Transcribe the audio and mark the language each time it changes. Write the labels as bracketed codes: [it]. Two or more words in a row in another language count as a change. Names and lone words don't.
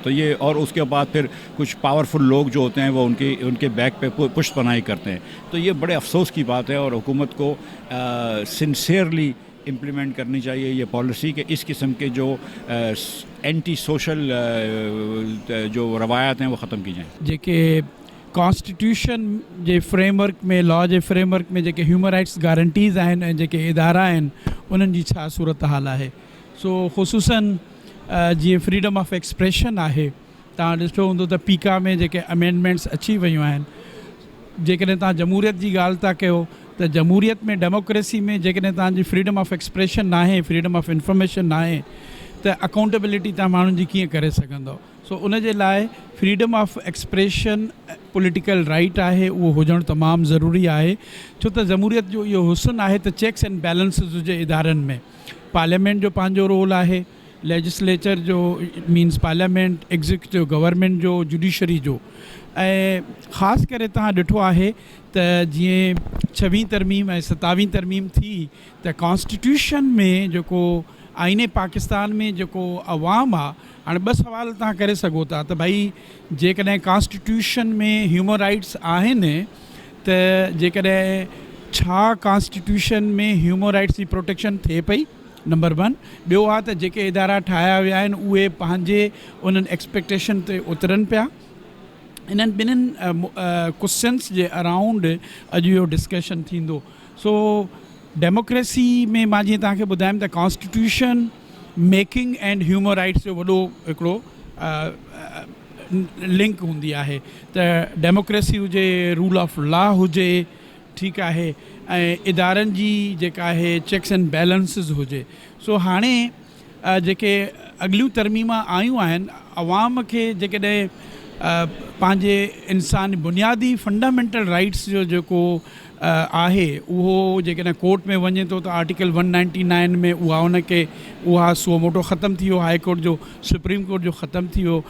[ur] تو یہ اور اس کے بعد پھر کچھ پاورفل لوگ جو ہوتے ہیں وہ ان کے بیک پہ پشت پناہی کرتے ہیں. تو یہ بڑے افسوس کی بات ہے اور حکومت کو [en] sincerely implement [ur] کرنی چاہیے یہ پالیسی کہ اس قسم کے جو [en] anti social [ur] جو روایات ہیں وہ ختم کی جائیں. [sd] जेके कॉन्स्टिट्यूशन जे फ्रेमवर्क में, लॉ जे फ्रेमवर्क में जेके [en] human rights guarantees [sd] आहिनि ऐं जेके इदारा आहिनि उन्हनि जी छा सूरत हाल आहे। सो ख़ुसूसन जीअं [en] freedom of expression [sd] आहे, तव्हां ॾिठो हूंदो त पीका में जेके अमेंडमेंट्स अची वियूं आहिनि, जेकॾहिं तव्हां जमहूरियत जी ॻाल्हि था कयो त जमहूरियत में डेमोक्रेसी में जेकॾहिं तव्हांजी [en] freedom of expression [sd] न आहे, [en] freedom of information [sd] न आहे, त अकाउंटेबिलिटी तव्हां माण्हुनि जी कीअं करे सघंदव। सो उन जे लाइ [en] freedom of expression political right [sd] आहे, उहो हुजणु तमामु ज़रूरी आहे। छो त जमहूरियत जो इहो हुस्न आहे त [en] checks and balances [sd] हुजे इदारनि में। पार्लियामेंट जो पंहिंजो रोल आहे, लेजिस्लेचर जो [en] means parliament, executive government [sd] जो, जुडिशरी जो। ऐं ख़ासि करे तव्हां ॾिठो आहे त जीअं 26वीं तरमीम ऐं 27वीं तरमीम थी त कॉन्स्टिट्यूशन में जेको आईने पाकिस्तान में जेको अवाम आहे, हाणे 2 सवाल तव्हां करे सघो था त भई जेकॾहिं कॉन्स्टिट्यूशन में [en] human rights [sd] आहिनि त जेकॾहिं छा कॉन्स्टिट्यूशन में [en] human rights [sd] जी प्रोटेक्शन थिए पई, नंबर 1। ॿियो आहे त जेके इदारा ठाहिया विया आहिनि उहे पंहिंजे उन्हनि एक्सपेक्टेशन ते उतरनि पिया। इन्हनि ॿिन्हिनि क्वेश्चन्स जे अराउंड अॼु इहो डिस्कशन थींदो। सो डेमोक्रेसी में मां जीअं तव्हांखे ॿुधायमि त [en] constitution making and human rights [sd] जो वॾो हिकिड़ो लिंक हूंदी आहे। त डेमोक्रेसी हुजे, [en] rule of law [sd] हुजे, ठीकु आहे, ऐं इदारनि जी जेका आहे [en] checks and balances [sd] हुजे। सो हाणे जेके अॻिलियूं तरमीमां आयूं आहिनि, अवाम खे जेकॾहिं पंहिंजे इंसानी बुनियादी [en] fundamental rights [sd] जो जेको आहे उहो जेकॾहिं कोर्ट में वञे थो त आर्टिकल 199 में उहा [la] suo motu [sd] ख़तमु थी वियो, [en] high court [sd] जो, [en] supreme court [sd] जो ख़तमु थी वियो।